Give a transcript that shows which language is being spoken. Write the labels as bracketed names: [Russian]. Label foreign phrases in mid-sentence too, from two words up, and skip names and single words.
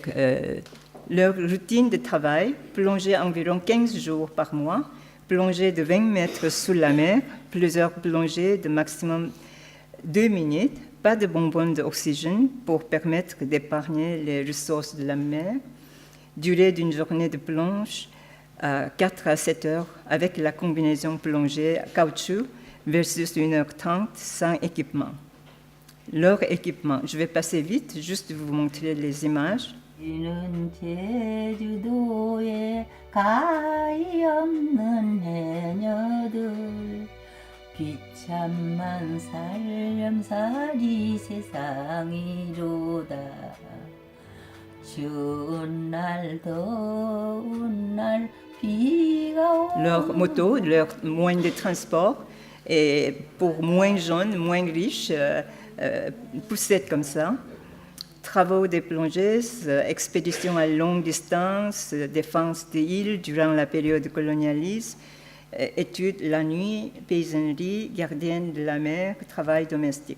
[French] Leur routine de travail, plonger environ 15 jours par mois, plonger de 20 mètres sous la mer, plusieurs plongées de maximum 2 minutes, pas de bonbonnes d'oxygène pour permettre d'épargner les ressources de la mer, durée d'une journée de plonge à 4 à 7 heures avec la combinaison plongée à caoutchouc versus 1h30 sans équipement. Leur équipement, je vais passer vite, juste vous montrer les images. [Korean] 이는 제주도에 가히 없는 해녀들 비참만 살렴살이 세상이로다 추운 날 더운 날 비가 오는 [French] Leur moto, leur moyen de transport, et pour moins jeunes, moins riches, poussettes comme ça. Travaux des plongeuses, expéditions à longue distance, défense des îles durant la période du colonialisme, études la nuit, paysannerie, gardienne de la mer, travail domestique.